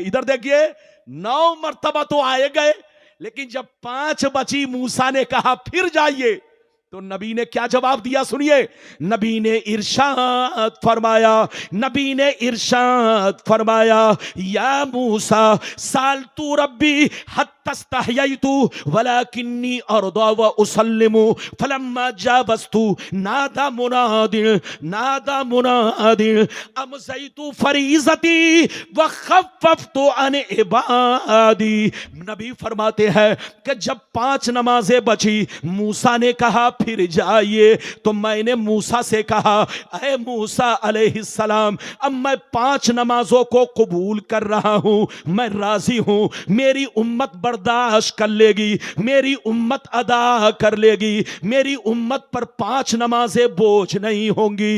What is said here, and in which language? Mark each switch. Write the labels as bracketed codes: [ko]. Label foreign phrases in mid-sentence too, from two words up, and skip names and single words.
[ur] ادھر دیکھیے 9 مرتبہ تو آئے گئے، لیکن جب 5 بچی موسیٰ نے کہا پھر جائیے تو نبی نے کیا جواب دیا سنیے. نبی نے ارشاد فرمایا، نبی نے ارشاد فرمایا [ar] یا موسیٰ سالت ربی حتی استحییت ولکنی ارضی و اسلم فلما جاوزت نادى مناد امضیت فریضتی وخففت عن عبادی. [ur] نبی فرماتے ہیں کہ جب 5 نمازیں بچی موسیٰ نے کہا پھر جائیے، تو میں نے موسیٰ سے کہا اے موسیٰ [ar] علیہ السلام [ur] اب میں 5 نمازوں کو قبول کر رہا ہوں، میں راضی ہوں، میری امت برداشت کر لے گی، میری امت ادا کر لے گی، میری امت پر 5 نمازیں بوجھ نہیں ہوں گی.